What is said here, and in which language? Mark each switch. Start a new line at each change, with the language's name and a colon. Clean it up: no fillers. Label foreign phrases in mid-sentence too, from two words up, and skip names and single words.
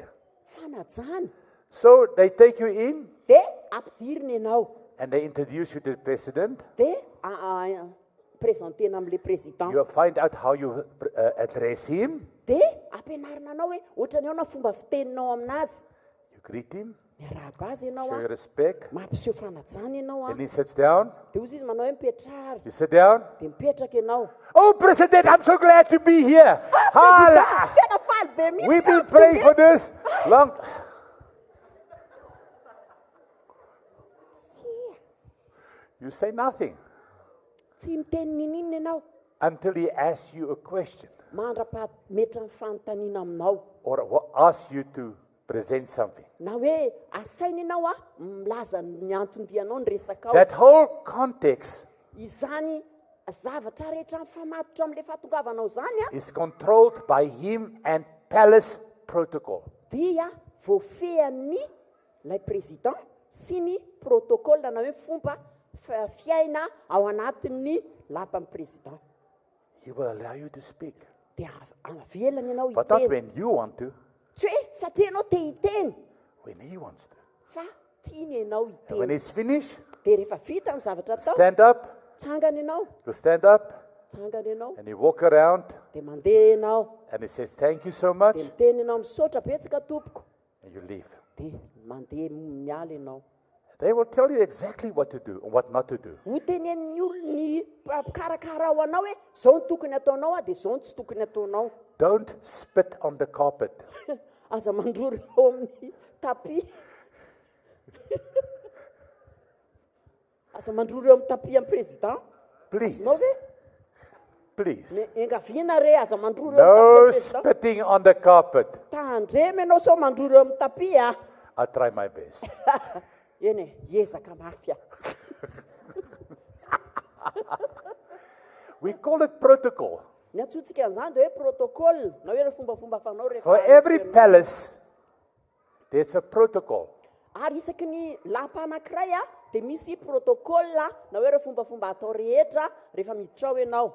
Malagasy: Fanajana.
English: So they take you in
Malagasy: Dia ampidirina ianao.
English: and they introduce you to the president.
Malagasy: Dia presentena amin'ilay président.
English: You find out how you address him.
Malagasy: Dia ampianarina anao hoe ohatrany ao na fomba fiteninao aminazy.
English: You greet him,
Malagasy: Miarahaba azy ianao
English: show your respect.
Malagasy: mampiseho fanajana ianao
English: Then he sits down.
Malagasy: Dia ozy izy manao hoe mipetrary.
English: You sit down.
Malagasy: Dia mipetraka ianao.
English: Oh, President, I'm so glad to be here. Hala.
Malagasy: Tena faly be mihitsy.
English: We've been praying for this long. You say nothing
Malagasy: Tsy miteny ninina ianao.
English: until he asks you a question
Malagasy: Mandra-pahametra ny fanontaniana aminao.
English: or asks you to present something.
Malagasy: Na hoe asaina ianao milaza ny antondianao ny resaka ao.
English: That whole context
Malagasy: Izany zavatra rehetra mifamatotra amin'ilay fahatongavanao zany
English: is controlled by him and palace protocol.
Malagasy: dia voafehan'ny lay président sy ny protocole na hoe fomba fiaina ao anatin'ny lapan'ny président.
English: He will allow you to speak,
Malagasy: Dia avelany ianao
English: but not
Malagasy: hiteny.
English: when you want to,
Malagasy: Tsy hoe satria ianao te hiteny
English: when he wants to.
Malagasy: fa tiany ianao
English: And when
Malagasy: hiteny.
English: he's finished,
Malagasy: Dia rehefa vita ny zavatra atao,
English: stand up,
Malagasy: tsangana ianao,
English: you stand up,
Malagasy: tsangana ianao,
English: and you walk around,
Malagasy: dia mandeha ianao,
English: and he says, thank you so much,
Malagasy: dia miteny ianao misaotra betsaka tompoko,
English: and you leave.
Malagasy: dia mandeha miala ianao.
English: They will tell you exactly what to do and what not to do.
Malagasy: Ho tenen'ny olony mpikarakara ao anao hoe zao ny tokony ataonao dia zao ny tsy tokony ataonao.
English: Don't spit on the carpet.
Malagasy: Aza mandroro eo amin'ny tapi. Aza mandroro eo amin'ny tapi amin'ny président.
English: Please,
Malagasy: Nao ve?
English: please.
Malagasy: Engaviana re aza mandroro eo amin'ny
English: No
Malagasy: tapi président.
English: spitting on the carpet.
Malagasy: Tandremy ianao sao mandroro eo amin'ny tapi
English: I'll try my best.
Malagasy: Eny ezaka mafy
English: We call it protocol.
Malagasy: Ny antsointsika an'izany dia hoe protocole na hoe fombafomba fanao rehefa.
English: For every palace, there's a protocol.
Malagasy: Ary isaky ny lapa anankiray dia misy protocole na hoe fombafomba atao rehetra rehefa miditra ao ianao.